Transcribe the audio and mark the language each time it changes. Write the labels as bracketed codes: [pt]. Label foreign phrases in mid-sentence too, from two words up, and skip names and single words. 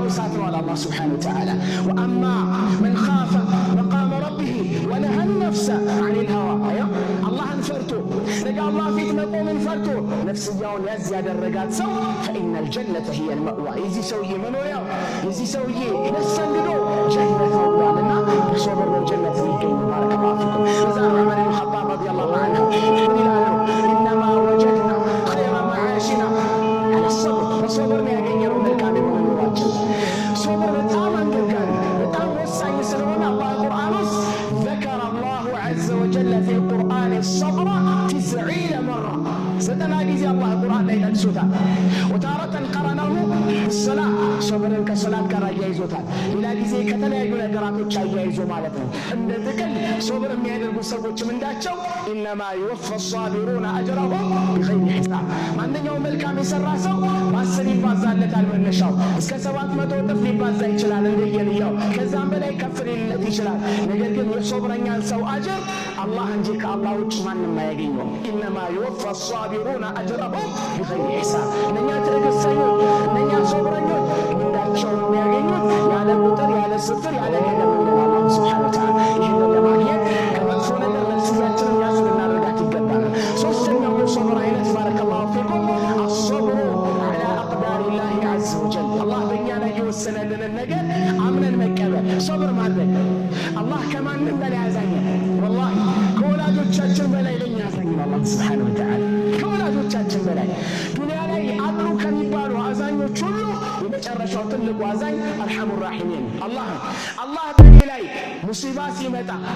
[am] እሳት ነው አለ አላህ [ar] سبحانه وتعالى። وأما من خاف مقام ربه ونهى النفس عن الهوى። [am] አላህን ፈርቶ ነገ አላህ ፊት መቆምን ፈርቶ ነፍስያውን ያዝ ያደረጋት ሰው [ar] فإن الجنة هي المأوى። [am] የዚህ ሰውዬ መኖሪያው የዚህ ሰውዬ መሰንግዶ ጀነት ነው ብሏልና በሶብር ነው ጀነት የሚገኝ። [ar] بارك الله فيكم። [am] እዛ ዑመር ብን ኸጣብ [ar] رضي الله عنه [am] ምን ይላሉ? [ar] إنما وجدنا خير معاشنا على الصبر። [am] በሶብር ነው ያገኘነው መልካም የሆነ ኑሯችን። ሶብር በጣም አንገብጋቢ በጣም ወሳኝ ስለሆነ አላህ ቁርአን ውስጥ [ar] ذكر الله عز وجل في القرآن الصبر 90 مرة [am] 90 ጊዜ አላህ ቁርአን ላይ ጠቅሶታል። [ar] وتارة قرنه الصلاة [am] ሶብርን ከሶላት ጋር አያይዞታል። ሌላ ጊዜ ከተለያዩ ነገራቶች አያይዞ ማለት ነው። እንደ ጥቅል ሶብር የሚያደርጉ ሰዎች ምንዳቸው? [ar] إنما يوفى الصابرون أجرهم بغير حساب። [am] ማንኛውም መልካም የሰራ ሰው በ10 ይባዛለታል መነሻው። እስከ 700 እጥፍ ሊባዛ ይችላል እንደየንያው፣ ከዛም በላይ ከፍ ሊልለት ይችላል። ነገር ግን የሶብረኛን ሰው አጅር አላህ እንጂ ከአላህ ውጭ ማንም አያገኘውም። [ar] إنما يوفى الصابرون أجرهم بغير حساب። [am] እነኛ ትዕግስተኞች፣ እነኛ ሶብረኞች ምንዳቸውን የሚያገኙት ያለ ቁጥር ያለ ስፍር ያለ ገደብ ነው አላህ [ar] سبحانه وتعالى። [am] ይህንን ለማግኘት ከመጥፎ ነገር ነፍስያችንን ያዝ ልናደርጋት ይገባናል። ሶስተኛው የሶብር አይነት [ar] بارك الله فيكم الصبر على أقدار الله عز وجل። [am] አላህ በእኛ ላይ የወሰነልንን ነገር አምነን መቀበል፣ ሶብር ማድረግ። አላህ ከማንም በላይ አዛኝ ነው። ወላሂ ከወላጆቻችን በላይ ለእኛ አዛኝ ነው አላህ [ar] سبحانه وتعالى። [am] ከወላጆቻችን በላይ ዱንያ ላይ አሉ ከሚባሉ አዛኞች ሁሉ የመጨረሻው ትልቁ አዛኝ [ar] أرحم الراحمين [am] አላህ። አላህ በእኔ ላይ ሙሲባ ሲመጣ፣